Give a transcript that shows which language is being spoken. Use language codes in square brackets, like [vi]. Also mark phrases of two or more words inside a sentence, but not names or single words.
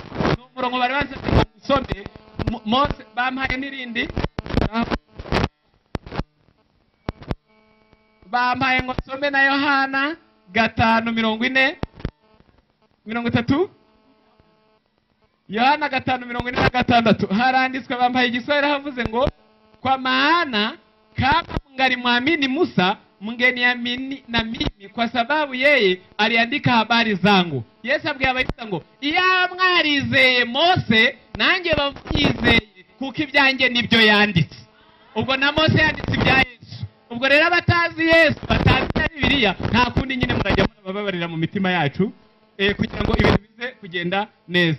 [rw] N'umurongo bari banze gusome Mose bampaye n'irindi bampaye ngo some na Yohana 5:40-30 Yohana 5:46 haranditswe bampaye igiswahili havuze ngo [sw] kwa maana kama mngalimwamini Musa mngeniamini na mimi kwa sababu yeye aliandika habari zangu. [rw] Yesu abwiye abayuda ngo iyo mwarizeye Mose nanjye bamwizeye kuko ibyanjye nibyo yanditse. Ubwo na Mose yanditse ibya Yesu. Ubwo rero abatazi Yesu batazi Bibiliya nta kundi nyine murajya murababarira mu mitima yacu kugira ngo ibintu bize kugenda neza.